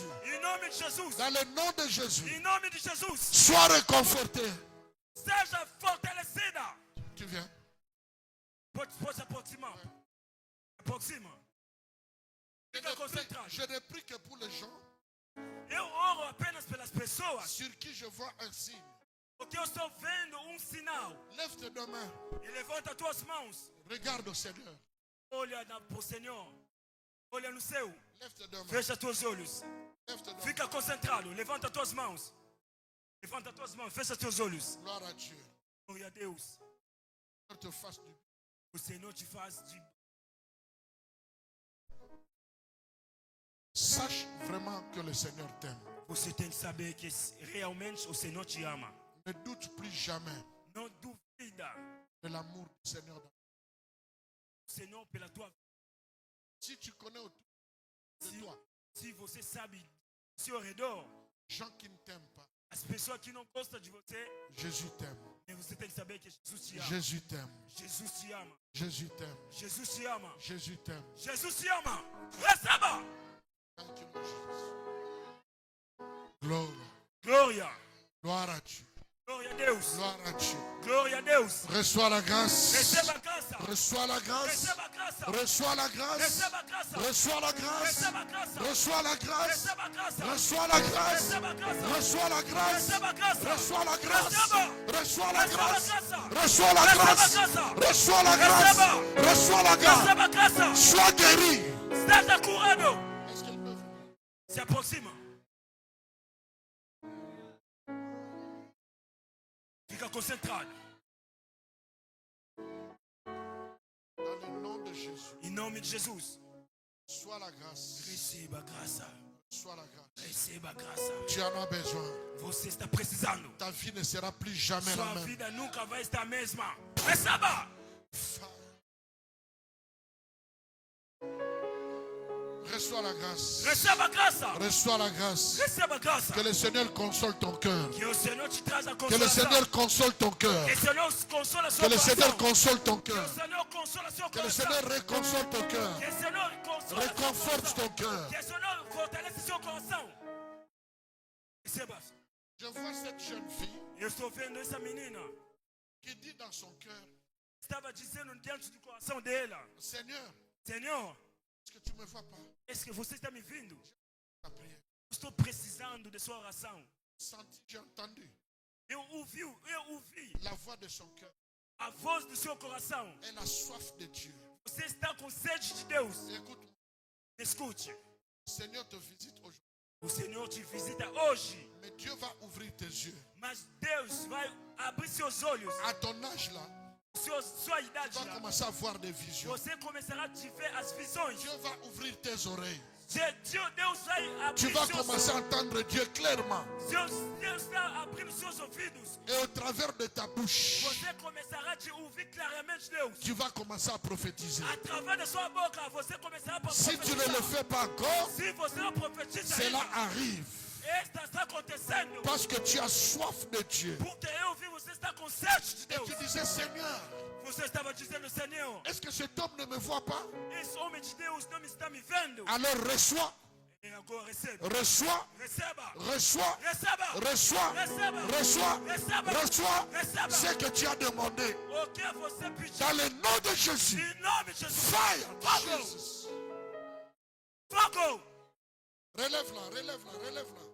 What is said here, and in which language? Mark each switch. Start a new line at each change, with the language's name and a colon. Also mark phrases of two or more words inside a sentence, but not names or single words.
Portuguese: Em nome de Jesus.
French: Dans le nom de Jésus.
Portuguese: Em nome de Jesus.
French: Sois réconforté.
Portuguese: Seja fortalecida.
French: Tu viens.
Portuguese: Pode se aproximar. Aproxima. Fica concentrado.
French: Je ne prie que pour les gens
Portuguese: Eu oro apenas pelas pessoas
French: sur qui je vois un signe.
Portuguese: porque eu estou vendo sinal.
French: Lève tes deux mains.
Portuguese: E levanta tuas mãos.
French: Regarde au Seigneur.
Portuguese: Olha para o Senhor. Olha no céu.
French: Lève tes deux mains.
Portuguese: Fecha teus olhos.
French: Lève tes deux mains.
Portuguese: Fica concentrado. Levanta tuas mãos. Levanta tuas mãos. Fecha teus olhos.
French: Gloire à Dieu.
Portuguese: Glória a Deus.
French: Que te fasse du bien.
Portuguese: O Senhor te faz de...
French: Sache vraiment que le Seigneur t'aime.
Portuguese: Você tem que saber que realmente o Senhor te ama.
French: Ne doute plus jamais
Portuguese: Não duvida.
French: de l'amour du Seigneur.
Portuguese: O Senhor pela tua vida.
French: Si tu connais autour de toi
Portuguese: Se você sabe ao seu redor,
French: gens qui ne t'aiment pas,
Portuguese: as pessoas que não gostam de você,
French: Jésus t'aime.
Portuguese: você tem que saber que Jesus te ama.
French: Jésus t'aime.
Portuguese: Jesus te ama.
French: Jésus t'aime.
Portuguese: Jesus te ama.
French: Jésus t'aime.
Portuguese: Jesus te ama. Receba.
English: Thank you, Lord Jesus.
French: Gloire.
Portuguese: Glória.
French: Gloire à Dieu.
Portuguese: Glória a Deus.
French: Gloire à Dieu.
Portuguese: Glória a Deus.
French: Reçois la grâce.
Portuguese: Receba a graça.
French: Reçois la grâce.
Portuguese: Receba a graça.
French: Reçois la grâce.
Portuguese: Receba graça.
French: Reçois la grâce.
Portuguese: Receba graça.
French: Reçois la grâce.
Portuguese: Receba graça.
French: Reçois la grâce.
Portuguese: Receba graça.
French: Reçois la grâce.
Portuguese: Receba graça.
French: Reçois la grâce.
Portuguese: Receba.
French: Reçois la grâce.
Portuguese: Receba
French: Reçois la
Portuguese: Receba
French: grâce.
Portuguese: graça.
French: Reçois la grâce.
Portuguese: Receba.
French: Reçois la grâce.
Portuguese: Receba graça.
French: Sois guéri.
Portuguese: Está curado.
French: Est-ce qu'elle peut venir?
Portuguese: Se aproxima. Fica concentrado.
French: Dans le nom de Jésus.
Portuguese: Em nome de Jesus.
French: Sois la grâce.
Portuguese: Receba graça.
French: Sois la grâce.
Portuguese: Receba graça.
French: Tu en as besoin.
Portuguese: Você está precisando.
French: Ta vie ne sera plus jamais la
Portuguese: Sua
French: même.
Portuguese: vida nunca vai estar a mesma. Receba.
French: Reçois la grâce.
Portuguese: Receba graça.
French: Reçois la grâce.
Portuguese: Receba graça.
French: Que le Seigneur console ton cœur.
Portuguese: Que o Senhor te traz a
French: Que le
Portuguese: consolação.
French: Seigneur console ton cœur.
Portuguese: Que o Senhor consola seu
French: Que le Seigneur
Portuguese: coração.
French: console ton
Portuguese: Que
French: cœur.
Portuguese: o Senhor consola seu
French: Que le
Portuguese: coração.
French: Seigneur réconforte ton cœur.
Portuguese: Que o Senhor consola seu
French: Réconforte
Portuguese: coração.
French: ton cœur.
Portuguese: Que o Senhor fortalece seu coração. Receba.
French: Je vois cette jeune fille
Portuguese: Eu estou vendo essa menina.
French: qui dit dans son cœur,
Portuguese: Estava dizendo dentro do coração dela:
French: Seigneur,
Portuguese: Senhor,
French: est-ce que tu ne me vois pas? est-ce que
Portuguese: você está me vindo?
French: Ta prière.
Portuguese: Estou precisando de sua oração. Senti,
French: j'ai entendu
Portuguese: Eu ouvi
French: la voix de son cœur.
Portuguese: a voz do seu coração.
French: Elle a soif de Dieu.
Portuguese: Você está com sede de Deus.
French: Écoute,
Portuguese: Escute,
French: le Seigneur te visite aujourd'hui.
Portuguese: o Senhor te visita hoje,
French: Mais Dieu va ouvrir tes yeux.
Portuguese: mas Deus vai abrir seus olhos.
French: À ton âge là,
Portuguese: Sua
French: tu
Portuguese: idade
French: vas
Portuguese: lá,
French: commencer à voir des visions.
Portuguese: você começará a te ver as visões.
French: Dieu va ouvrir tes oreilles.
Portuguese: Deus vai
French: Tu
Portuguese: abrir
French: vas
Portuguese: seus
French: commencer à entendre Dieu clairement.
Portuguese: Deus está abrindo seus ouvidos.
French: Et au travers de ta bouche,
Portuguese: Você começará a te ouvir claramente Deus.
French: tu vas commencer à prophétiser.
Portuguese: Através da sua boca, você começará a
French: Si tu ne le
Portuguese: profetizar.
French: fais pas encore,
Portuguese: Se você não profetiza
French: cela
Portuguese: ainda,
French: arrive.
Portuguese: está acontecendo.
French: Parce que tu as soif de Dieu.
Portuguese: Porque eu vi você está com sede de
French: Et
Portuguese: Deus.
French: tu disais, Seigneur,
Portuguese: Você estava dizendo, Senhor,
French: est-ce que cet homme ne me voit pas?
Portuguese: esse homem de Deus não me está me vendo.
French: Alors reçois,
Portuguese: E agora receba.
French: reçois,
Portuguese: Receba.
French: reçois,
Portuguese: Receba.
French: reçois,
Portuguese: Receba.
French: reçois,
Portuguese: Receba.
French: reçois
Portuguese: Receba.
French: ce que tu as demandé.
Portuguese: O que você pediu?
French: Dans le nom de Jésus.
Portuguese: Em nome de Jesus.
English: Fire.
Portuguese: Fogo. Jesus. Fogo.
French: Relève-la, relève-la, relève-la.